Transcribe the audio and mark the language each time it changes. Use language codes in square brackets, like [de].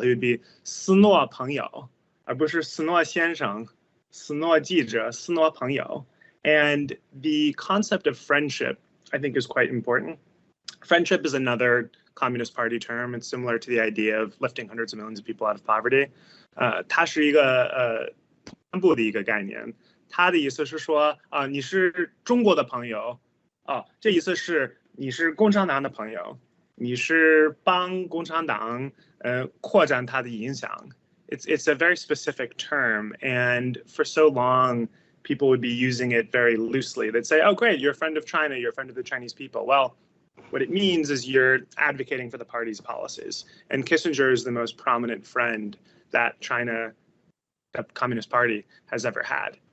[en] He would be [zh] 斯诺朋友, 而不是斯诺先生, 斯诺记者, 斯诺朋友. [en] And the concept of friendship, I think, is quite important. Friendship is another Communist Party term. It's similar to the idea of lifting hundreds of millions of people out of poverty. [zh] 它是一个南部的一个概念。它的意思是说你是中国的朋友这意思是你是共产党的朋友，你是帮共产党扩展它的影响。 [en] It's a very specific term, and for so long, people would be using it very loosely. They'd say, oh, great, you're a friend of China, you're a friend of the Chinese people. Well, what it means is you're advocating for the party's policies. And Kissinger is the most prominent friend that China, the Communist Party, has ever had.